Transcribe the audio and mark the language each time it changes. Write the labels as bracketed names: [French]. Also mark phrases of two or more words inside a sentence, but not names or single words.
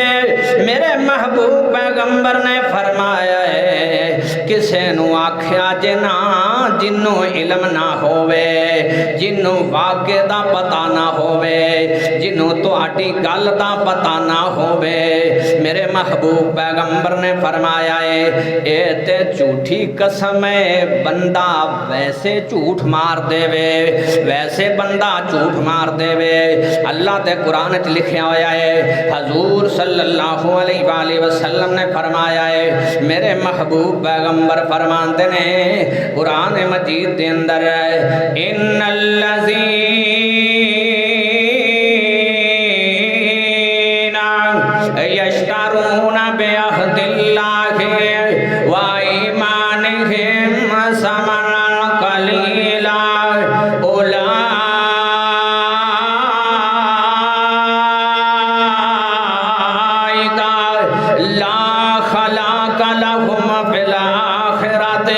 [Punjabi] میرے محبوب پیغمبر نے فرمایا ہے کسے نوں آکھیا جے نا جنہوں علم نا ہووے، جنہوں واقعے دا پتا نا ہووے، جنہوں تہاڈی گل دا پتا نا ہووے. میرے محبوب پیغمبر نے فرمایا ہے اے تے جھوٹی قسم ہے، بندہ ویسے جھوٹ مار دیوے، ویسے بندہ جھوٹ مار دیوے. اللہ تے قرآن چ لکھا ہویا ہے، حضور [Arabic] صلى الله عليه وسلم [Punjabi] نے فرمایا ہے، میرے محبوب پیغمبر فرماتے نے قرآن مجید کے اندر إن الذين [Arabic] يشترون بعهد الله وأيمانهم ثمنا قليلا أولئك لا خلاق لهم في الآخرة